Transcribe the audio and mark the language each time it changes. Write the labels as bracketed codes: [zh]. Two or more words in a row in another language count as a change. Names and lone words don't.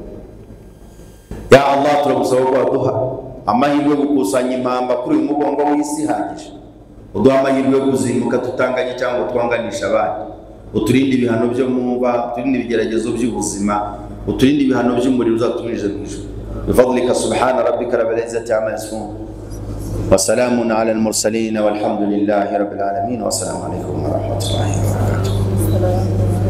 [rw] Ya Allah, turagusaba ko waduha amahirwe yo gukusanya impamba kuri uyu mugongo w'isi ihagije, uduha amahirwe yo kuzimuka tutanganye cyangwa twanganisha abandi, uturinde ibihano byo muba, uturinde ibigeragezo by'ubuzima, uturinde ibihano by'umuriro uzatumirije mu ijuru. [ar] بفضلك سبحان ربك رب العزة عما يصفون وسلام على المرسلين والحمد لله رب العالمين والسلام عليكم ورحمة الله وبركاته.